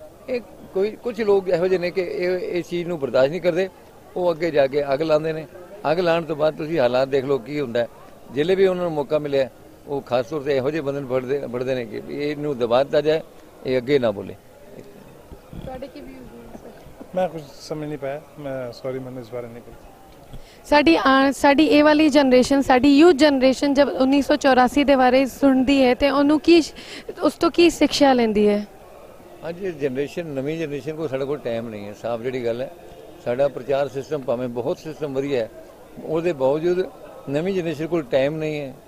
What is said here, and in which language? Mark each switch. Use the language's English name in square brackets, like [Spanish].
[Punjabi] ਇਹ ਕੁਝ ਲੋਕ ਇਹੋ ਜਿਹੇ ਨੇ ਕਿ ਇਹ ਚੀਜ਼ ਨੂੰ ਬਰਦਾਸ਼ਤ ਨਹੀਂ ਕਰਦੇ, ਉਹ ਅੱਗੇ ਜਾ ਕੇ ਅੱਗ ਲਾਉਂਦੇ ਨੇ। ਅੱਗ ਲਾਉਣ ਤੋਂ ਬਾਅਦ ਤੁਸੀਂ ਹਾਲਾਤ ਦੇਖ ਲਓ ਕੀ ਹੁੰਦਾ। ਜਿਹੜੇ ਵੀ ਉਹਨਾਂ ਨੂੰ ਮੌਕਾ ਮਿਲਿਆ, ਉਹ ਖਾਸ ਤੌਰ ਤੇ ਇਹੋ ਜਿਹੇ ਬੰਦੇ ਨੂੰ ਫੜਦੇ ਨੇ ਕਿ ਇਹਨੂੰ ਦਬਾ ਦਿੱਤਾ ਜਾਏ, ਇਹ ਅੱਗੇ ਨਾ ਬੋਲੇ। ਤੁਹਾਡੇ ਕੀ ਵਿਊਜ਼ ਨੇ ਸਰ? [Hindi] मैं कुछ समझ नहीं पाया, मैं सॉरी, मैंने इस बारे नहीं पता। [Punjabi] ਸਾਡੀ ਇਹ ਵਾਲੀ ਜਨਰੇਸ਼ਨ, ਸਾਡੀ ਯੂਥ ਜਨਰੇਸ਼ਨ ਜਬ 1984 ਦੇ ਬਾਰੇ ਸੁਣਦੀ ਹੈ ਤੇ ਉਹਨੂੰ ਕੀ, ਉਸ ਤੋਂ ਕੀ ਸਿੱਖਿਆ ਲੈਂਦੀ ਹੈ? ਅੱਜ ਜਨਰੇਸ਼ਨ, ਨਵੀਂ ਜਨਰੇਸ਼ਨ ਕੋਲ ਸਾਡੇ ਕੋਲ ਟਾਈਮ ਨਹੀਂ ਹੈ, ਸਾਫ਼ ਜਿਹੜੀ ਗੱਲ ਹੈ। ਸਾਡਾ ਪ੍ਰਚਾਰ ਸਿਸਟਮ ਭਾਵੇਂ ਬਹੁਤ ਸਿਸਟਮ ਵਧੀਆ ਹੈ, ਉਹਦੇ ਬਾਵਜੂਦ ਨਵੀਂ ਜਨਰੇਸ਼ਨ ਕੋਲ ਟਾਈਮ ਨਹੀਂ ਹੈ।